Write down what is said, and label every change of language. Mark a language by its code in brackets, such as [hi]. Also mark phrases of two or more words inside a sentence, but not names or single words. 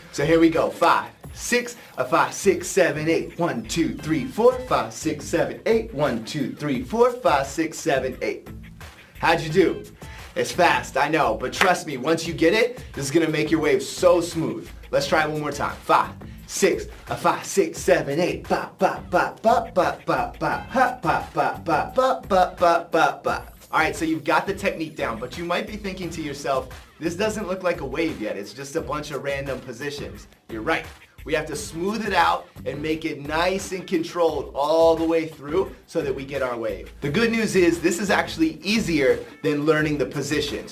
[en] So here we go. 5, 6, 5, 6, 7, 8. 1, 2, 3, 4, 5, 6, 7, 8. 1, 2, 3, 4, 5, 6, 7, 8. How'd you do? It's fast, I know, but trust me, once you get it, this is gonna make your waves so smooth. Let's try it one more time. 5, 6, 5, 6, 7, 8. Ba ba ba ba ba ba ba ha ba ba ba ba ba ba ba ba. All right, so you've got the technique down, but you might be thinking to yourself, this doesn't look like a wave yet. It's just a bunch of random positions. You're right. We have to smooth it out and make it nice and controlled all the way through so that we get our wave. The good news is this is actually easier than learning the positions.